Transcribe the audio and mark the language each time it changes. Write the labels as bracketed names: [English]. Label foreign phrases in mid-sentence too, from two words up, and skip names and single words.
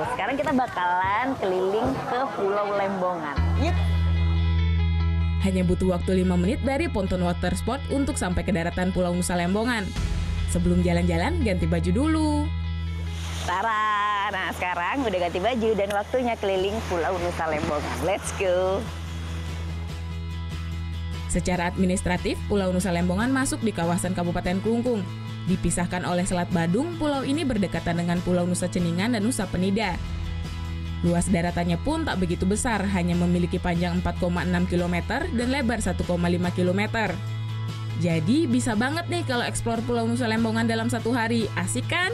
[Indonesian] Sekarang kita bakalan keliling ke Pulau Lembongan. Yuk. Hanya butuh waktu 5 menit dari ponton [English] water sport [Indonesian] untuk sampai ke daratan Pulau Nusa Lembongan. Sebelum jalan-jalan, ganti baju dulu. Tara, nah sekarang udah ganti baju dan waktunya keliling Pulau Nusa Lembongan. [English] Let's go! [Indonesian] Secara administratif, Pulau Nusa Lembongan masuk di kawasan Kabupaten Klungkung. Dipisahkan oleh Selat Badung, pulau ini berdekatan dengan Pulau Nusa Ceningan dan Nusa Penida. Luas daratannya pun tak begitu besar, hanya memiliki panjang 4,6 km dan lebar 1,5 km. Jadi bisa banget nih kalau eksplor Pulau Nusa Lembongan dalam satu hari, asik kan?